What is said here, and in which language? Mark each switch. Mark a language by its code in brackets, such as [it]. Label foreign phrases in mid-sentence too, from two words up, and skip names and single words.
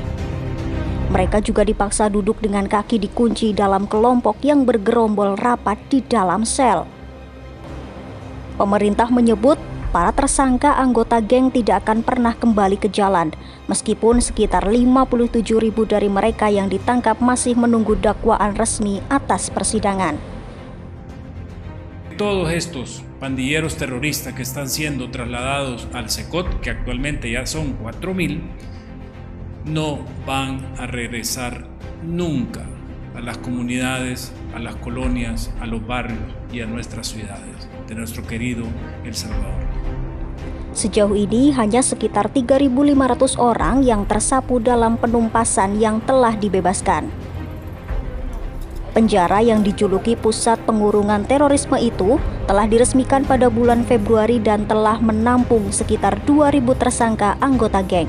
[id] Mereka juga dipaksa duduk dengan kaki dikunci dalam kelompok yang bergerombol rapat di dalam sel. Pemerintah menyebut para tersangka anggota geng tidak akan pernah kembali ke jalan, meskipun sekitar 57.000 dari mereka yang ditangkap masih menunggu dakwaan resmi atas persidangan. [es] Todos estos pandilleros terroristas que están siendo trasladados al SECOT, que actualmente ya son 4.000, no van a regresar nunca a las comunidades, a las colonias, a los barrios y a nuestras ciudades de nuestro querido El Salvador. [id] Sejauh ini hanya sekitar 3.500 orang yang tersapu dalam penumpasan yang telah dibebaskan. Penjara yang dijuluki pusat pengurungan terorisme itu telah diresmikan pada bulan Februari dan telah menampung sekitar 2.000 tersangka anggota geng.